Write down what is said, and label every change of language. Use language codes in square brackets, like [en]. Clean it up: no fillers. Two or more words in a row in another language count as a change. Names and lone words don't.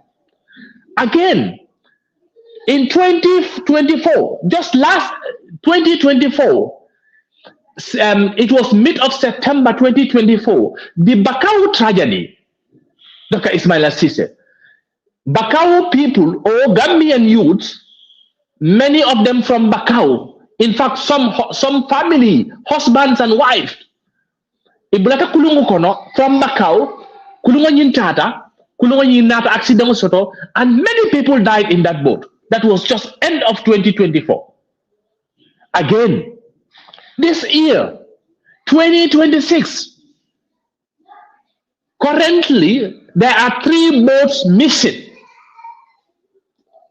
[en] Again, in 2024, just last 2024, it was mid of September 2024, the Bakau tragedy, Dr. Ismaila Cisse. Bakau people or Gambian youths, many of them from Bakau, in fact, some family, husbands and wives, [man] Ibrata Kulungu Kono from Bakau, Kulungu Nyintata, Kulungu Nyinata accident soto, [en] and many people died in that boat. That was just end of 2024. Again, this year, 2026, currently there are 3 boats missing.